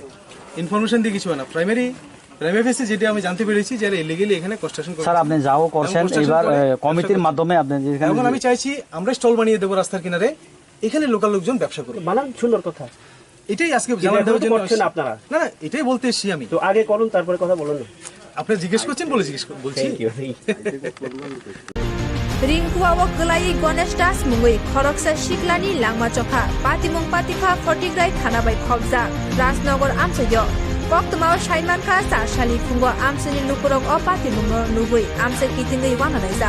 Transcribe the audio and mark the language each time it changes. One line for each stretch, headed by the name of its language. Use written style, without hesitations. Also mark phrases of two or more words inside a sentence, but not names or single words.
Bangla: ইনফরমেশন দিয়ে কিছু হয় না,
English: primary base
Bangla: যেটা আমি জানতে পেরেছি যারা ইলিগালি এখানে কনস্ট্রাকশন করছে। স্যার আপনি যাও করছেন, এবার কমিটির মাধ্যমে আপনি যেখানে, এখন আমি চাইছি আমরা স্টল বানিয়ে দেবো রাস্তার কিনারে, এখানে লোকাল লোকজন ব্যবসা করবে। বানান সুন্দর কথা, এটাই আজকে জানার জন্য আপনারা। না এটাই বলতে এসেছি আমি। তো আগে করুন তারপরে কথা বলুন না, আপনি জিজ্ঞেস করছেন বলে বলছি।
Bodo: रिंकुआव गलाई गणेश दास मुंगई खरकसा शिकलानी लांगमा चखा पातिमुं पातिखा फटिग्राय थानाबाय खबजा राजनगर आमसयो कक्तमाव साइमानखा सारसाली खुंगो आमसनि लुकुरक अ पातिमुंनो नुगै आमसे कितिंगै वानानायजा